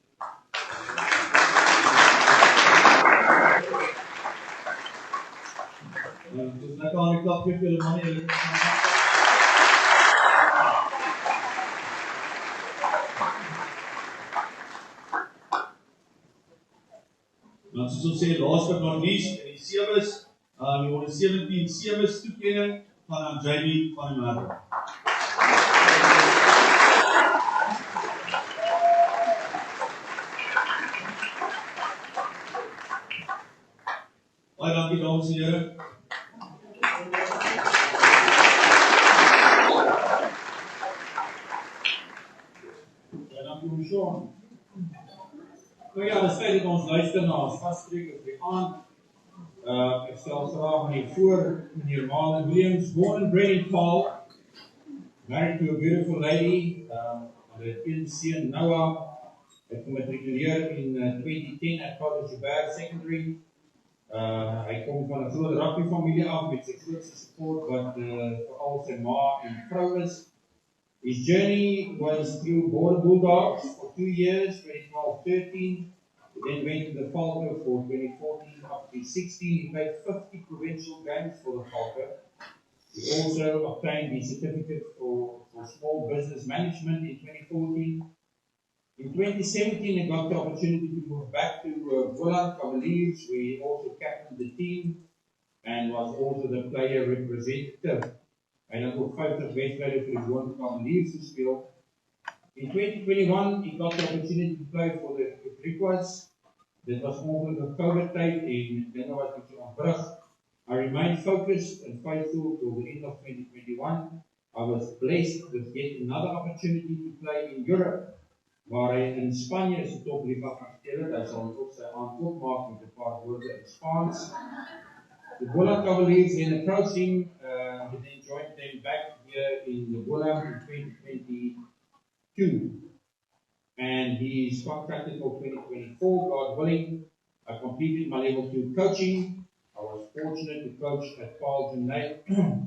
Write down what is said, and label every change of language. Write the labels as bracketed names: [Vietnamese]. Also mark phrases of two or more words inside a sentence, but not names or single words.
[Afrikaans] Dus lekker aan die klap geef julle manne julle. Dan soos ons sê, [English] last but not least, [Afrikaans] in die sewes, die onder 17 sewes toekenning van Jamie van die Merwe. Baie dankie dames en here. Baie dankie om Sean. Nou ja, dis feit dat ons luister na ons gasspreker vir die aand. Ek stel graag aan u voor, meneer Marlon Williams, [English] born and bred in Paarl, married to a beautiful lady, [Afrikaans] hulle het een seun Noah, het gematrikuleer in 2010 at College Berg Secondary. Hy kom van 'n groot rugby familie af met sy grootste support wat veral sy ma en vrou is. [English] His journey was through Border Bulldogs for 2 years, 2012-13, then went to the Falco for 2014 up to 16. He played 50 provincial games for the Falco. He also obtained the certificate for small business management in 2014. In 2017, he got the opportunity to move back to Volland Cavaliers, where he also captained the team and was also the player representative. [Afrikaans] Hy het ook 50 wedstryde vir die Volland Cavaliers gespeel. [English] In 2021, he got the opportunity to play for the Griquas. [Afrikaans] Dit was ongelukkig 'n COVID-tyd en dinge was bietjie ontbrug. [English] I remained focused and faithful till the end of 2021. I was blessed with yet another opportunity to play in Europe, [Afrikaans] waar hy in Spanje is 'n topliga gespeel het. Hy sal ook sy aankoop maak met 'n paar woorde in Spaans. [English] The Volland Cavaliers then approached him, he then joined them back here in the Volland in 2022. And he is contracted for 2024, God willing. I completed my level 2 coaching. I was fortunate to coach at Paarl Gymnasium.